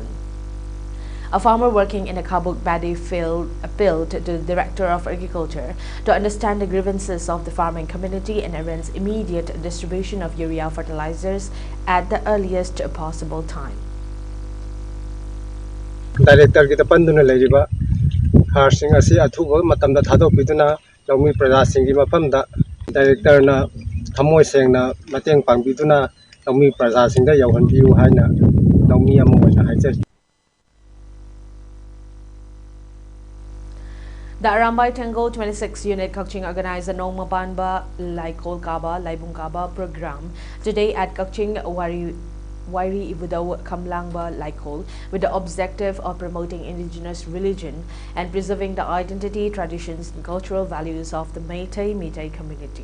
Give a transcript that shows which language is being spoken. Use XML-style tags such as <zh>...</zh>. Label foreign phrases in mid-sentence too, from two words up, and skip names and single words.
<en>A farmer working in a Kabuk paddy field appealed to the Director of Agriculture to understand the grievances of the farming community and arrange immediate distribution of urea fertilizers at the earliest possible time.</en> <mni>Director kita panduna leriba harsing asi athuba matamda thadopiduna laumi prajasingi mafamda director na thamoi sengna mateng pangbiduna laumi prajasingda yauhanbiu haina laumi ama oina haijari.</mni> <en>The Arambai Tango 26 Unit Kakching organized a Nongma Banba Laikol Kaba Laibung Kaba program today at Kakching Wairi Ibudau Kamlangba Laikol with the objective of promoting indigenous religion and preserving the identity, traditions and cultural values of the Meitei community.</en>